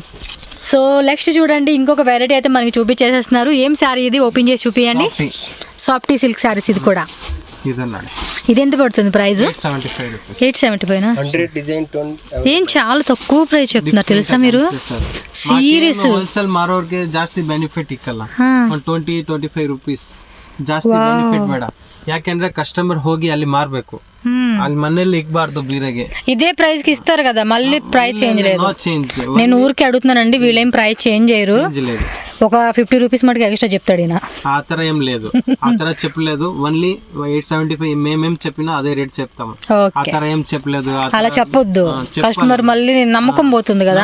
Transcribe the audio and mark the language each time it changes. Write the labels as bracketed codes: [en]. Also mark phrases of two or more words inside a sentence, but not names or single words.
[en] so next [te] చూడండి, ఇంకొక వెరైటీ అయితే మనకి చూపించేసేస్తున్నారు. ఏం శారీ ఇది, ఓపెన్ చేసి చూపియండి. [en] softy silk sarees [te] ఇది కూడా. ఇది ఎంత పడుతుంది ప్రైస్? 875. ఏం చాలా తక్కువ ప్రైస్ చెప్తున్నారు తెలుసా మీరు? సీరియస్ [kn] ಹೋಲ್ಸೇಲ್ ಮಾರೋರ್ಗೆ ಜಾಸ್ತಿ ಬೆನಿಫಿಟ್ ಇಕ್ಕಲ್ಲ. 20-25 ರೂಪೀಸ್ ಜಾಸ್ತಿ ಬೆನಿಫಿಟ್ ಬೇಡ. ಯಾಕೆಂದ್ರೆ ಕಸ್ಟಮರ್ ಹೋಗಿ ಅಲ್ಲಿ ಮಾರ್ಬೇಕು, ಅಲ್ಲಿ ಮನೇಲಿ ಇಕ್ಬಾರ್ದು ಬೀರೆಗೆ. [te] ఇదే ప్రైస్ కి ఇస్తారు కదా, మళ్ళీ [en] price change [te] లేదు. నేను ఊరికి అడుగుతున్నానండి, వీళ్ళేం [en] price change [te] చేయరు. ఒక 50 రూపీస్ మటుకు ఎక్స్ట్రా చెప్తాడు ఈయన. ఆ తర ఏం లేదు, ఆ తర చెప్పలేదు. ఓన్లీ 875 మేమేం చెప్పినా అదే రేట్ చెప్తాము. ఆ తర ఏం చెప్పలేదు, అలా చెప్పొద్దు. కస్టమర్ మళ్ళీ నమ్మకం పోతుంది కదా.